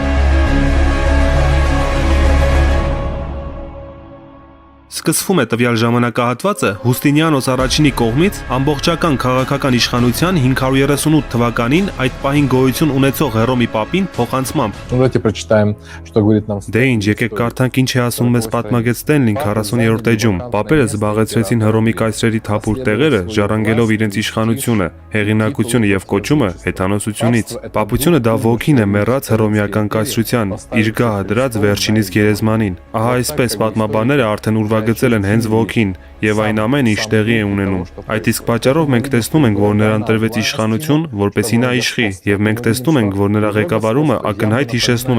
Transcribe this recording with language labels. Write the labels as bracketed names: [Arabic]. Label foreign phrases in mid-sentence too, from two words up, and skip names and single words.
[Armenian] Սկսվում է տվյալ ժամանակահատվածը Հուստինիանոս առաջինի կողմից ամբողջական քաղաքական իշխանության 538 թվականին այդ պահին գոյություն ունեցող Հռոմի Պապին փոխանցմամբ։ [Russian] Давайте прочитаем, что говорит нам. [Armenian] Դե ինչ, եկեք կարդանք ինչ է ասում մեզ պատմագետ Ստենլին 40-րդ էջում։ Պապերը զբաղեցրեցին Հռոմի կայսրերի թափուր տեղերը, ժառանգելով իրենց իշխանությունը, հեղինակությունը եւ կոչումը հեթանոսությունից։ Պապությունը դա ոգին է մեռած հռոմեական կայսրության, իր գահը դրած վերջինիս գերեզմանին։ Ահա այսպես պատմաբանները արդեն ուրվագծել են հենց ոգին եւ այն ամեն ինչ տեղի է ունենում։ Այդ իսկ պատճառով մենք տեսնում ենք, որ նրան տրվեց իշխանություն, որպեսզի նա իշխի, եւ մենք տեսնում ենք, որ նրա ղեկավարումը ակնհայտ հիշեցնում